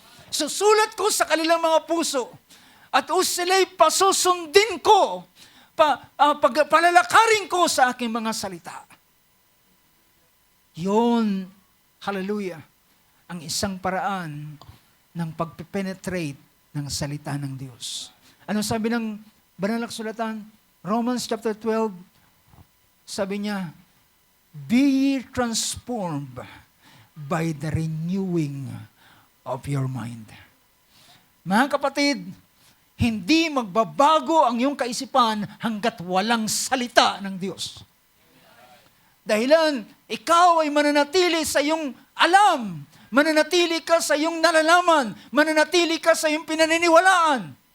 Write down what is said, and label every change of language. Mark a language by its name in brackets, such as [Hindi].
[Filipino] Susulat ko sa kanilang mga puso. At sila'y pasusundin ko, palalakarin ko sa aking mga salita. Yun, hallelujah, ang isang paraan ng pagpenetrate ng salita ng Diyos. Ano sabi ng banal na kasulatan? [English] Romans chapter 12, [Filipino] sabi niya, [English] be ye transformed by the renewing of your mind. [Filipino] Mga kapatid, hindi magbabago ang iyong kaisipan hanggat walang salita ng Diyos. Dahilan, ikaw ay mananatili sa iyong alam, mananatili ka sa iyong nalalaman, mananatili ka sa iyong pinaniniwalaan.